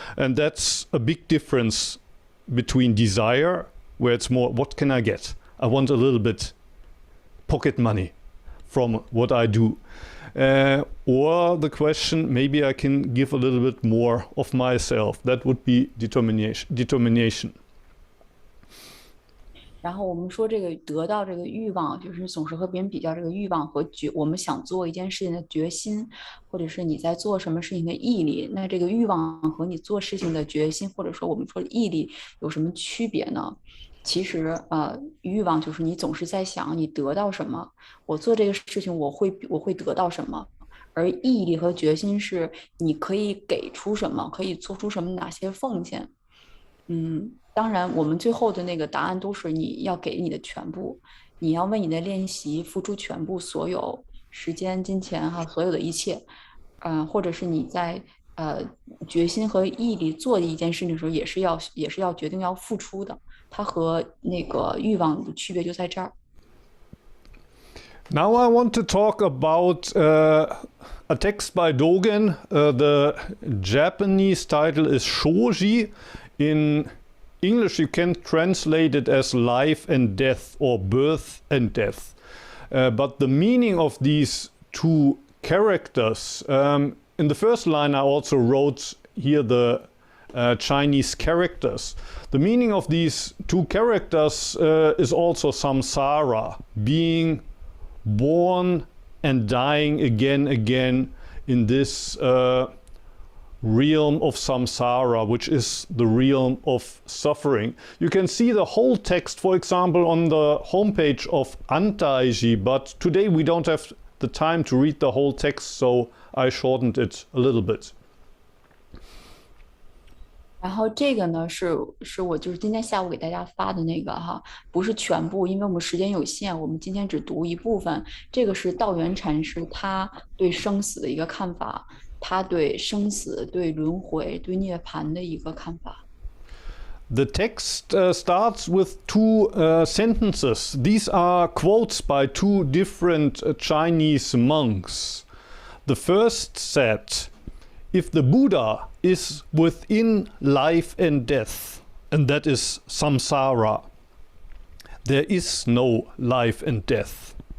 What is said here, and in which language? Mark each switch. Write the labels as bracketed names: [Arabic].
[English] And that's a big difference between desire, where it's more, what can I get? I want a little bit pocket money from what I do. Or the question, maybe I can give a little bit more of myself. That would be determination. [Chinese] 然后我们说这个得到这个欲望，就是总是和别人比较这个欲望和我们想做一件事情的决心，或者是你在做什么事情的毅力。那这个欲望和你做事情的决心，或者说我们说的毅力有什么区别呢？其实欲望就是你总是在想你得到什么，我做这个事情我会得到什么。而毅力和决心是你可以给出什么，可以做出什么哪些奉献。当然，我们最后的那个答案都是你要给你的全部，你要为你的练习付出全部所有时间、金钱哈，所有的一切，或者是你在决心和毅力做一件事情的时候，也是要决定要付出的。它和那个欲望的区别就在这儿。 [English] Now I want to talk about a text by Dogen. The Japanese title is Shoji. In English, you can translate it as life and death or birth and death. But the meaning of these two characters, in the first line I also wrote here the Chinese characters. The meaning of these two characters is also samsara, being born and dying again in this realm of samsara, which is the realm of suffering. You can see the whole text, for example, on the homepage of Antaiji, but today we don't have the time to read the whole text, so I shortened it a little bit. [Chinese] 然后这个呢是我就是今天下午给大家发的那个哈，不是全部，因为我们时间有限，我们今天只读一部分。这个是道元禅师他对生死的一个看法，他对生死、对轮回、对涅槃的一个看法。 [English] The text starts with two sentences. These are quotes by two different Chinese monks. The first said, if the Buddha is within life and death, and that is samsara, there is no life and death.